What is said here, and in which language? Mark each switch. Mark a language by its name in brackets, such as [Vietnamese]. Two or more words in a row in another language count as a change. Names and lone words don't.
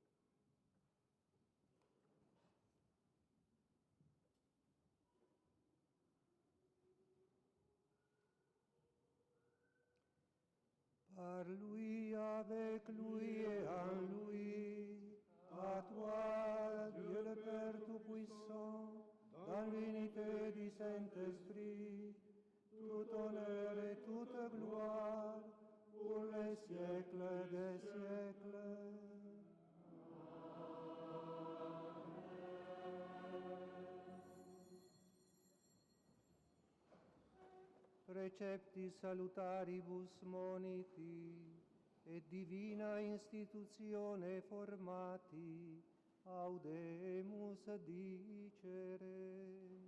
[French] Par lui, avec lui et en lui, à toi, Dieu le Père Tout-Puissant, dans l'unité du Saint-Esprit, tout honneur et toute gloire pour les siècles des siècles. [Latin] Receptis salutaribus moniti, et divina institutione formati, audemus dicere.